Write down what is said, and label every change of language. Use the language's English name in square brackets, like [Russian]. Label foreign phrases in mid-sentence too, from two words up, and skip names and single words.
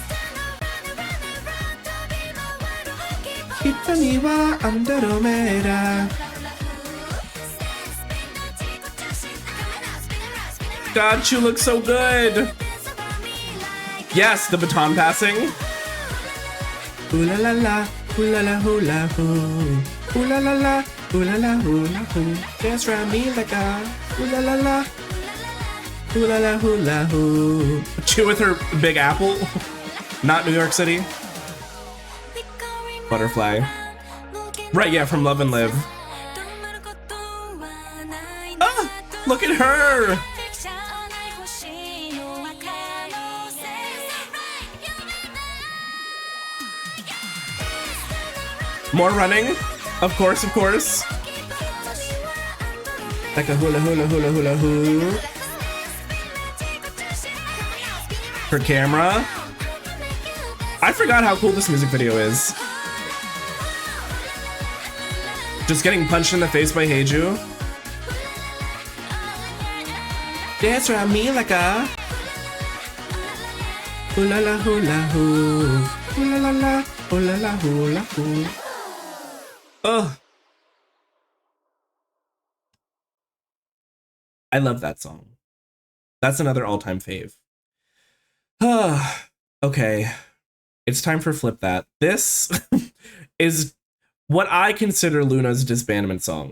[English] Kitaniwa underomera. God, Chu looks so good. Yes, the baton passing. Ooh la la la, ooh la la hula hoo. Ooh la la la, ooh la la hula hoo. Dance around me like a ooh la la la. Ooh la la hula hoo. Chu with her big apple. Not New York City. Butterfly. Right, yeah, from Love and Live. Ah, look at her. More running, of course, of course. Like a hula hula hula hula hoo. Her camera. I forgot how cool this music video is. Just getting punched in the face by Heiju. Dance around me like a hula la hula hoo. Hula la la hula la hula hoo. Ugh. I love that song. That's another all-time fave. Okay. It's time for Flip That. This is what I consider Loona's disbandment song.